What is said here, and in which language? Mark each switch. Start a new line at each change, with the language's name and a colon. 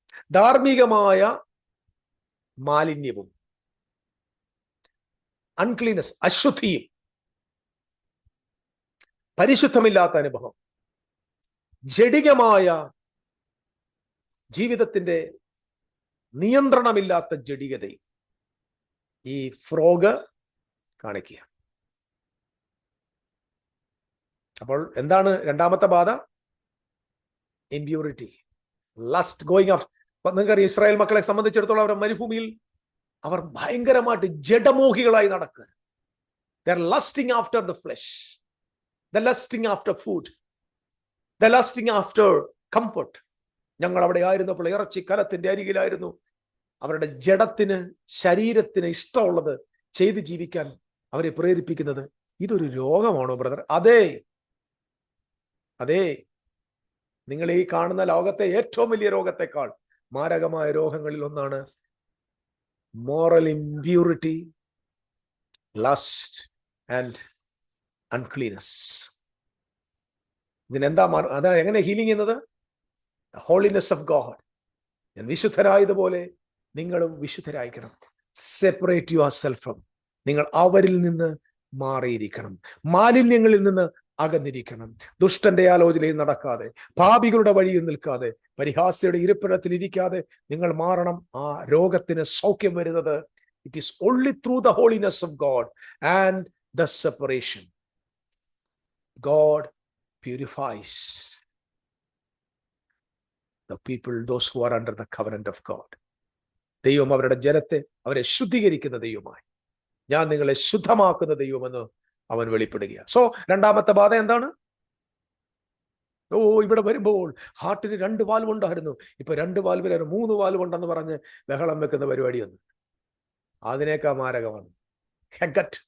Malayalam: ധാർമ്മികമായ മാലിന്യവും അൺക്ലീനസ്, അശുദ്ധിയും, പരിശുദ്ധമില്ലാത്ത അനുഭവം, ജഡികമായ ജീവിതത്തിന്റെ നിയന്ത്രണമില്ലാത്ത ജഡികതയും ഈ ഫ്രോഗ് കാണിക്കുക. അപ്പോൾ എന്താണ് രണ്ടാമത്തെ ബാധ?
English: Impurity, lust, going after.
Malayalam: നിങ്ങൾക്കറിയാം, ഇസ്രായേൽ മക്കളെ സംബന്ധിച്ചിടത്തോളം അവർ മരുഭൂമിയിൽ അവർ ഭയങ്കരമായിട്ട് ജഡമോഹികളായി നടക്കുക.
English: They are lusting after the flesh. They're lusting after food. They're lusting after comfort.
Malayalam: ഞങ്ങൾ അവിടെ ആയിരുന്നപ്പോൾ ഇറച്ചി കലത്തിന്റെ അരികിലായിരുന്നു. അവരുടെ ജഡത്തിന്, ശരീരത്തിന് ഇഷ്ടമുള്ളത് ചെയ്ത് ജീവിക്കാൻ അവരെ പ്രേരിപ്പിക്കുന്നത്. ഇതൊരു രോഗമാണോ ബ്രദർ? അതെ. നിങ്ങൾ ഈ കാണുന്ന ലോകത്തെ ഏറ്റവും വലിയ രോഗത്തെക്കാൾ മാരകമായ രോഗങ്ങളിൽ ഒന്നാണ്
English: Moral impurity, lust and uncleanness.
Malayalam: ഇതിനെന്താ അതാണ് എങ്ങനെ ഹീലിംഗ് ചെയ്യുന്നത്?
English: Holiness of God.
Malayalam: ഞാൻ വിശുദ്ധരായതുപോലെ നിങ്ങളും വിശുദ്ധരായിരിക്കണം.
English: Separate yourself from.
Malayalam: നിങ്ങൾ അവരിൽ നിന്ന് മാറിയിരിക്കണം, മാലിന്യങ്ങളിൽ നിന്ന് അകന്നിരിക്കണം, ദുഷ്ടന്റെ ആലോചനയിൽ നടക്കാതെ, പാപികളുടെ വഴിയിൽ നിൽക്കാതെ, പരിഹാസ്യയുടെ ഇരിപ്പിടത്തിൽ ഇരിക്കാതെ നിങ്ങൾ മാറണം. ആ രോഗത്തിന് സൗഖ്യം വരുന്നത്
English: It is only through the holiness of God and the separation. God purifies the people, those who are under the covenant of God.
Malayalam: ദൈവം അവരുടെ ജനത്തെ, അവരെ ശുദ്ധീകരിക്കുന്ന ദൈവമായി, ഞാൻ നിങ്ങളെ ശുദ്ധമാക്കുന്ന ദൈവമെന്ന് അവൻ വെളിപ്പെടുകയാണ്. സോ രണ്ടാമത്തെ ബാധ എന്താണ്? ഇവിടെ വരുമ്പോൾ ഹാർട്ടിന് 2 വാൽവ് ഉണ്ടായിരുന്നു, ഇപ്പൊ 2 വാൽവിന് 3 വാൽവ് ഉണ്ടെന്ന് പറഞ്ഞ് ബഹളം വെക്കുന്ന പരിപാടിയൊന്നും അതിനേക്കാൾ മാരകമാണ് ഹെഗറ്റ്.